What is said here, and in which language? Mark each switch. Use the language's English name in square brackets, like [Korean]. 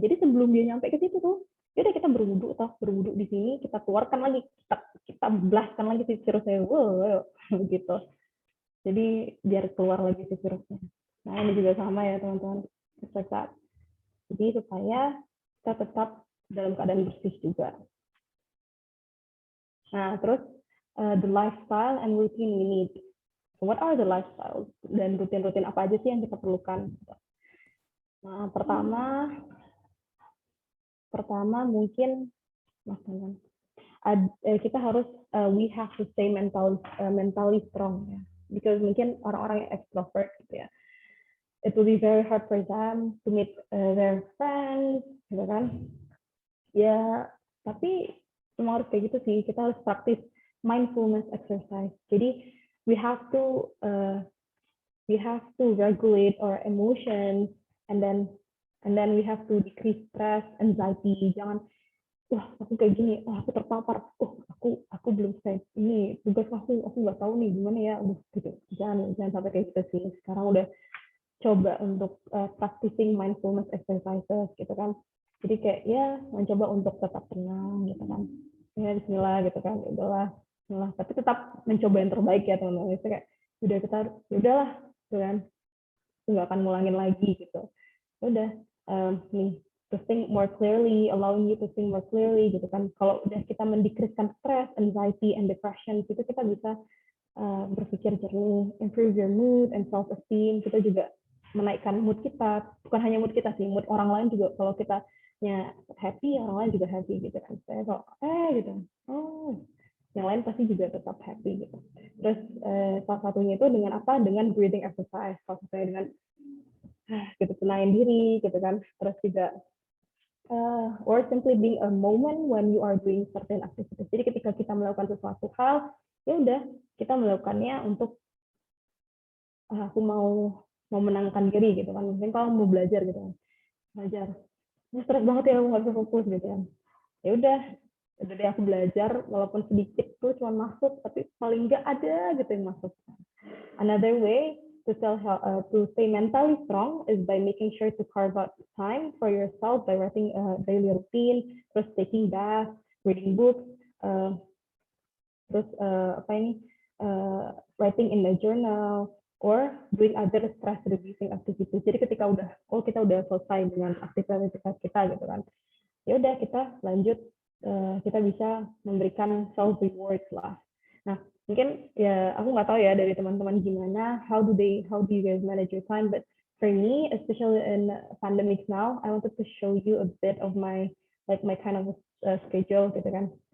[Indonesian] Jadi sebelum dia nyampe ke situ tuh, yaudah kita berwudu di sini, kita keluarkan lagi, kita blastkan lagi si virusnya, wow, gitu. Jadi biar keluar lagi si virusnya. Nah ini juga sama ya teman-teman. Jadi supaya kita tetap dalam keadaan bersih juga. Nah terus [English] the lifestyle and routine we need. So what are the lifestyle [Indonesian] dan rutin-rutin apa aja sih yang kita perlukan? Nah pertama mungkin kita harus [English] we have to stay mentally strong ya. Because [Indonesian] mungkin orang-orang yang extrovert gitu ya, [English] it will be very hard for them to meet their friends, [Indonesian] gitu kan? Ya, tapi memang harus kayak gitu sih. Kita harus praktis mindfulness exercise. [English] Jadi we have to regulate our emotions, and then we have to decrease stress, anxiety. [Indonesian] Jangan, wah aku kayak gini, wah aku terpapar, aku belum selesai ini tugas aku nggak tahu nih gimana ya, gitu. Jangan sampai kayak gitu sih. Sekarang udah coba untuk [English] practicing mindfulness exercises [Indonesian] gitu kan. Jadi kayak ya mencoba untuk tetap tenang gitu kan. Ya bismillah gitu kan. Udahlah, bismillah. Tapi tetap mencoba yang terbaik ya teman-teman. Itu kayak udahlah gitu kan. Nggak akan ngulangin lagi gitu. Udah nih [English] to think more clearly, allowing you to think more clearly [Indonesian] gitu kan. Kalau udah kita mendecreasekan [English] stress, anxiety, and depression, [Indonesian] itu kita bisa berpikir jernih, [English] improve your mood and self-esteem. [Indonesian] Kita juga menaikkan mood kita, bukan hanya mood kita sih, mood orang lain juga. Kalau kita happy, orang lain juga happy gitu kan. Saya kok gitu, yang lain pasti juga tetap happy gitu. Terus salah satunya itu dengan apa? Dengan breathing exercise. Salah satunya dengan gitu, tenangin diri gitu kan. Terus juga [English] or simply being a moment when you are doing certain activities. [Indonesian] Jadi ketika kita melakukan sesuatu hal, ya udah kita melakukannya untuk aku mau menangkan diri gitu kan. Mungkin kalau mau belajar gitu kan, belajar stres banget ya, aku nggak bisa fokus gitu kan. Ya udah deh aku belajar, walaupun sedikit tuh cuma masuk, tapi paling nggak ada gitu yang masuk. [English] Another way to stay mentally strong is by making sure to carve out time for yourself by writing a daily routine, terus taking bath, reading books, terus writing in a journal, or doing other stress reducing activities. [Indonesian] Jadi ketika kita udah selesai dengan aktivitas kita gitu kan, ya udah kita lanjut, kita bisa memberikan self rewards lah. Nah mungkin ya aku nggak tahu ya dari teman-teman gimana, [English] how do you guys manage your time, but for me, especially in pandemic now, I wanted to show you a bit of my kind of schedule [Indonesian] gitu kan.